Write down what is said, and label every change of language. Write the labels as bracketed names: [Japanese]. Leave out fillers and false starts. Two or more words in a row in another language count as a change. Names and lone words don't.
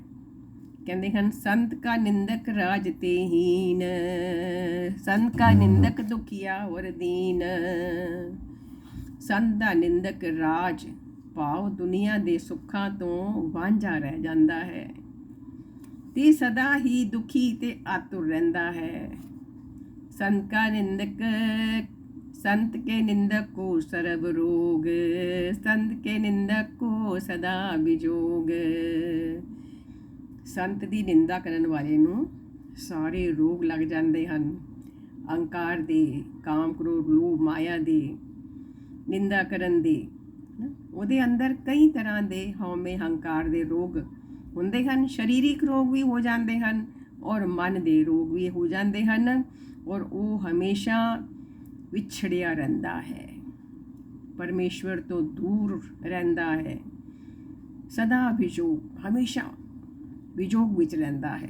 [Punjabi] ਕਹਿੰਦੇ ਹਨ ਸੰਤ ਕਾ ਨਿੰਦਕ ਰਾਜ ਤੇ ਹੀਨ, ਸੰਤ ਕਾ ਨਿੰਦਕ ਦੁਖੀਆ ਔਰ ਦੀਨ। ਸੰਤ ਦਾ ਨਿੰਦਕ ਰਾਜ ਭਾਵ ਦੁਨੀਆ ਦੇ ਸੁੱਖਾਂ ਤੋਂ ਵਾਂਝਾ ਰਹਿ ਜਾਂਦਾ ਹੈ ਤੇ ਸਦਾ ਹੀ ਦੁਖੀ ਤੇ ਆਤੁਰ ਰਹਿੰਦਾ ਹੈ। ਸੰਤ ਕਾ ਨਿੰਦਕ, ਸੰਤ ਕੇ ਨਿੰਦਕ ਕੋ ਸਰਵ ਰੋਗ, ਸੰਤ ਕੇ ਨਿੰਦਕ ਕੋ ਸਦਾ ਵਿਜੋਗ। संत ਦੀ ਨਿੰਦਾ ਕਰਨ ਵਾਲੇ ਨੂੰ ਸਾਰੇ ਰੋਗ ਲੱਗ ਜਾਂਦੇ ਹਨ। ਅਹੰਕਾਰ ਦੇ, ਕਾਮ ਕ੍ਰੋਧ ਲੋਭ ਮਾਇਆ ਦੇ, ਨਿੰਦਾ ਕਰਨ ਦੇ, ਉਹਦੇ ਅੰਦਰ ਕਈ ਤਰ੍ਹਾਂ ਦੇ ਹਉਮੈ ਹੰਕਾਰ ਦੇ ਰੋਗ ਹੁੰਦੇ ਹਨ। ਸਰੀਰਕ ਰੋਗ ਵੀ ਹੋ ਜਾਂਦੇ ਹਨ ਔਰ ਮਨ ਦੇ ਰੋਗ ਵੀ ਹੋ ਜਾਂਦੇ ਹਨ ਔਰ ਉਹ ਹਮੇਸ਼ਾ ਵਿਛੜਿਆ ਰਹਿੰਦਾ ਹੈ, ਪਰਮੇਸ਼ਵਰ ਤੋਂ ਦੂਰ ਰਹਿੰਦਾ ਹੈ, ਸਦਾ ਵਿਜੋਗ, ਹਮੇਸ਼ਾ ਵਿਜੋਗ ਵਿੱਚ ਰਹਿੰਦਾ ਹੈ।